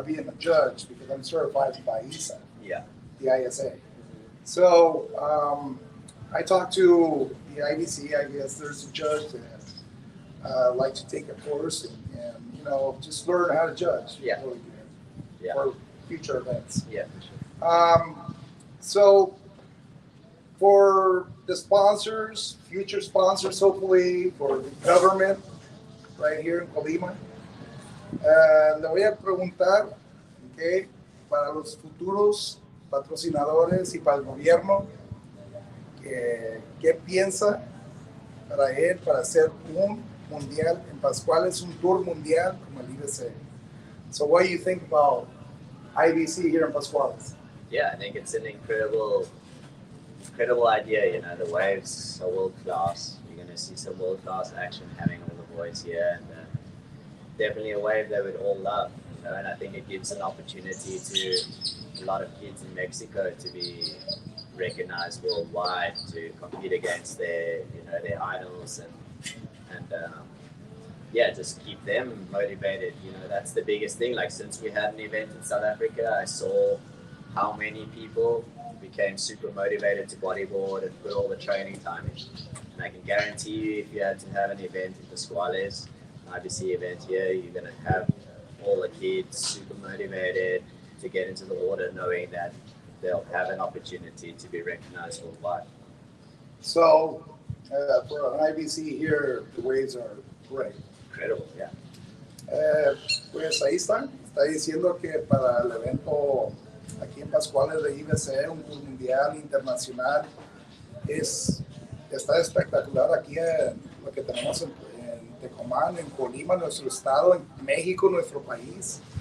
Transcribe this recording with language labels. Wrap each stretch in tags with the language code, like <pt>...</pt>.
<en>Being a judge, because I'm certified by ISA. Yeah. The ISA. So I talked to the IBC. I guess there's a judge that like to take a course and you know, just learn how to judge. Yeah. Really good. Yeah. For future events. Yeah, for sure. So for the sponsors, future sponsors, hopefully, for the government right here in Colima,</en> <es>le voy a preguntar, okay, para los futuros patrocinadores y para el gobierno, ¿qué piensa para él para hacer un mundial en Pascuales, un tour mundial como el IBC?</es> <en>So what do you think about IBC here in Pascuales? Yeah, I think it's an incredible idea. You know, the waves are world class. You're going to see some world class action having all the boys here, and definitely a wave they would all love. You know, and I think it gives an opportunity to a lot of kids in Mexico to be recognized worldwide, to compete against their idols, and yeah, just keep them motivated. You know, that's the biggest thing. Like, since we had an event in South Africa, I saw how many people became super motivated to bodyboard and put all the training time in. And I can guarantee you, if you had to have an event in Pascuales, an IBC event here, you're going to have all the kids super motivated to get into the water, knowing that they'll have an opportunity to be recognized worldwide. So for an IBC here, the waves are great. Incredible, yeah.</en> <es>Pues ahí está diciendo que para el evento aquí en Pascuales de IBC, un tour mundial internacional, está espectacular aquí lo que tenemos en Tecomán, en Colima, nuestro estado, en México, nuestro país.</es>